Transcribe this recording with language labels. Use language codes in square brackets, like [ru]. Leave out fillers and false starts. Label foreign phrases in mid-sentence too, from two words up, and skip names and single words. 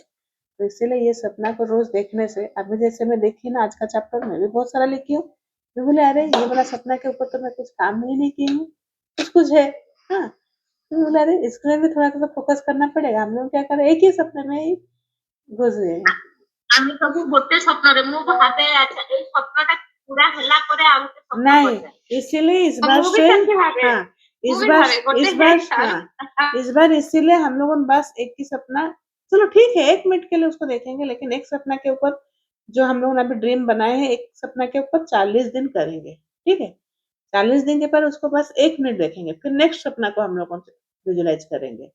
[hi] तो इसीलिए ये सपना को रोज देखने से, अभी जैसे मैं देखी ना आज का चैप्टर में भी बहुत सारा लिखी हूँ, मैं बोले अरे ये वाला सपना के ऊपर तो मैं कुछ काम ही नहीं की हूँ, कुछ कुछ है। हाँ, तो बोला अरे इसमें भी थोड़ा सा फोकस करना पड़ेगा। हम लोग क्या करें, एक ही सपने में ही घुस गए हैं। [or] আমি ସବୁ ଗୋଟେ ସ୍ୱପ୍ନରେ ମୁଁ ଭାବେ ଆଚ୍ଛା ଏଇ ସ୍ୱପ୍ନଟା ପୁରା ହେଲା ପରେ ଆଉ ଗୋଟେ ସ୍ୱପ୍ନ [hi] नहीं, [or] କରିଥାଏ। [hi] इसीलिए इस तो बार [or] ମୁଁ ବି [hi] से, [or] ସେମିତି ଭାବେ [hi] हाँ, [or] ମୁଁ [hi] इस [or] ବି [hi] बार [or] ଭାବେ ଗୋଟେ [hi] इस बार [or] ହେଇଥାଉ। [hi] इस बार इसीलिए हम लोगों ने बस एक ही सपना, चलो ठीक है 1 मिनट के लिए उसको देखेंगे, लेकिन एक सपना के ऊपर जो हम लोगों ने अभी ड्रीम बनाए हैं, एक सपना के ऊपर 40 दिन करेंगे, ठीक है। 40 दिन के बाद उसको बस 1 मिनट देखेंगे, फिर नेक्स्ट सपना को हम लोग विजुलाइज करेंगे।